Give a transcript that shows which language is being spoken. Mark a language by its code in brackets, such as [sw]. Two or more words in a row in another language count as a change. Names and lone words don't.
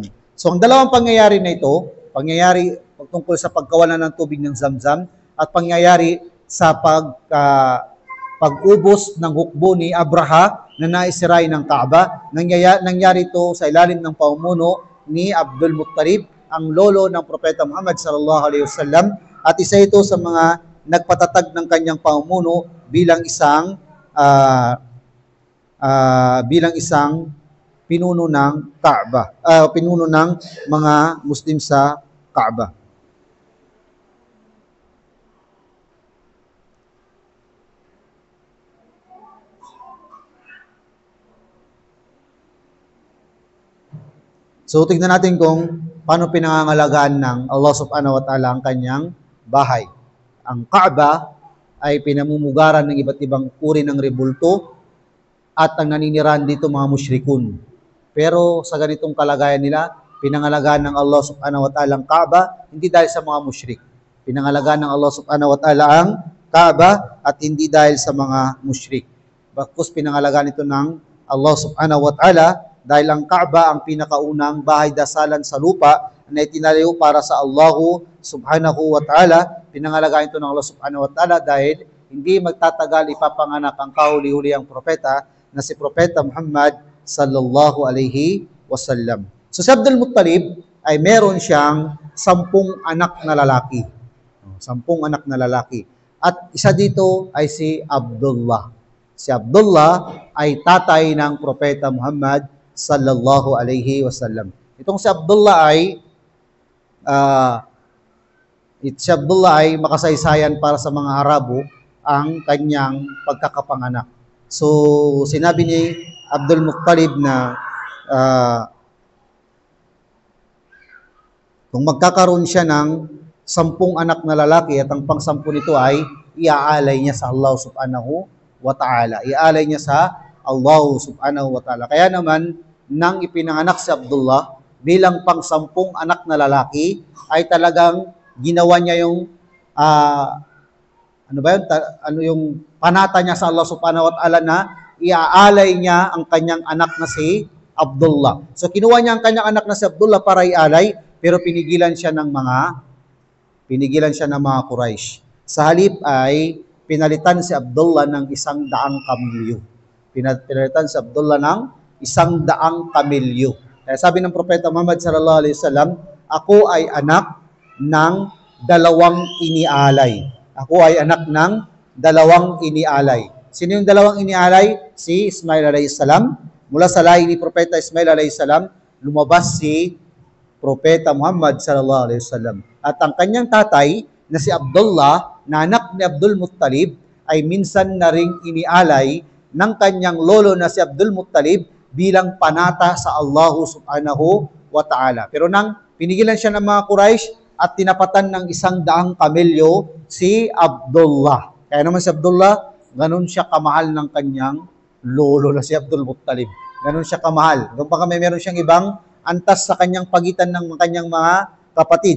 [tl] So, ang dalawang pangyayari na ito, pangyayari tungkol sa pagkawalan ng tubig ng Zamzam at pangyayari sa pag-ubos ng hukbo ni Abraha na naisiray ng Kaaba, nangyari ito sa ilalim ng pamumuno ni Abdul Muttalib, ang lolo ng Propeta Muhammad [ar] صلى الله عليه وسلم [tl] at isa ito sa mga nagpatatag ng kanyang pamumuno bilang isang pinuno ng Kaaba, pinuno ng mga Muslim sa Kaaba. So, tignan natin kung paano pinangangalagaan ng Allah [ar] سبحانه وتعالى [tl] ang kanyang bahay. Ang Kaaba ay pinamumugaran ng iba't ibang uri ng rebulto at ang naninirahan dito mga musyrikun. Pero sa ganitong kalagayan nila, pinangalagaan ng Allah [ar] سبحانه وتعالى [tl] ang Kaaba, hindi dahil sa mga musyrik. Pinangalagaan ng Allah [ar] سبحانه وتعالى [tl] ang Kaaba at hindi dahil sa mga musyrik. Bakos pinangalagaan ito ng Allah [ar] سبحانه وتعالى [tl] dahil ang Kaaba ang pinakaunang bahay dasalan sa lupa na itinalayo para sa Allah [ar] سبحانه وتعالى. [tl] Pinangalagaan ito ng Allah [ar] سبحانه وتعالى [tl] dahil hindi magtatagal ipapanganak ang kahuli-hulihang propeta na si Propeta Muhammad [ar] صلى الله عليه وسلم. [tl] So si Abdul Muttalib ay meron siyang 10 anak na lalaki. 10 anak na lalaki. At isa dito ay si Abdullah. Si Abdullah ay tatay ng Propeta Muhammad [ar] صلى الله عليه وسلم. [tl] Itong si Abdullah ay makasaysayan para sa mga Arabo ang kanyang pagkakapanganak. So, sinabi ni Abdul Muttalib na kung magkakaroon siya ng 10 anak na lalaki at ang pang-10 nito ay iaalay niya sa Allah [ar] سبحانه وتعالى. [tl] Iaalay niya sa Allah [ar] سبحانه وتعالى. [tl] Kaya naman, nang ipinanganak si Abdullah bilang pang-10 anak na lalaki, ay talagang ginawa niya yung yung panata niya sa Allah [ar] سبحانه وتعالى [tl] na iaalay niya ang kanyang anak na si Abdullah. So kinuha niya ang kanyang anak na si Abdullah para ialay, pero pinigilan siya ng mga Quraysh. Sa halip ay pinalitan si Abdullah ng 100 kamilyo. Pinalitan si Abdullah ng 100 kamilyo. Kaya sabi ng Propeta Muhammad [ar] صلى الله عليه وسلم, [tl] ako ay anak ng dalawang inialay. Ako ay anak ng dalawang inialay. Sino yung dalawang inialay? Si Ismail [ar] عليه السلام. [tl] Mula sa lahi ni Propeta Ismail [ar] عليه السلام, [tl] lumabas si Propeta Muhammad [ar] صلى الله عليه وسلم. [tl] At ang kanyang tatay na si Abdullah, na anak ni Abdul Muttalib, ay minsan na ring inialay ng kanyang lolo na si Abdul Muttalib bilang panata sa Allah [ar] سبحانه وتعالى. [tl] Pero nang pinigilan siya ng mga Quraysh at tinapatan ng 100 kamelyo si Abdullah. Kaya naman si Abdullah, ganun siya kamahal ng kanyang lolo na si Abdul Muttalib. Ganun siya kamahal. Doon pa kami meron siyang ibang antas sa kanyang pagitan ng kanyang mga kapatid.